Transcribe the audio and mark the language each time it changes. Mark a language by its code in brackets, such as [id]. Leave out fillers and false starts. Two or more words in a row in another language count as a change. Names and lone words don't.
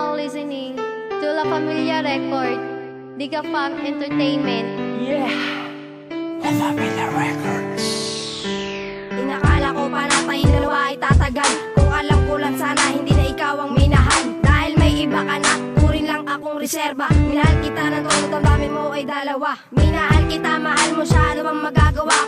[en] listening to La Familia Record, Diga Fam Entertainment. Yeah, La Familia Records. [tl] Inakala ko pa na tayong dalawa ay tatagal. Kung alam ko lang sana hindi na ikaw ang minahal. Dahil may iba ka na, turing lang akong reserba. Minahal kita ng todo, damdamin mo ay dalawa. Minahal kita, mahal mo siya, ano bang magagawa ko?